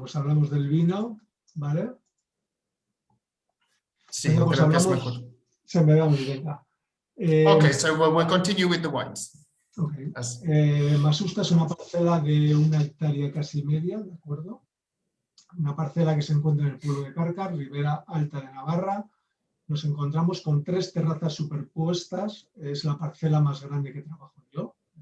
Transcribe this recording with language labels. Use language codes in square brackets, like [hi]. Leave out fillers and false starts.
[es] Pues hablamos del vino, ¿vale? Sí, Venga, pues creo que es hablamos. mejor. Se me da muy bien. [en] Okay, so we'll continue with the wines. Okay. [es] Masusta es una parcela de 1 hectárea casi media, ¿de acuerdo? Una parcela que se encuentra en el pueblo de Cárcar, Ribera Alta de Navarra. Nos encontramos con 3 terrazas superpuestas. Es la parcela más grande que trabajo yo.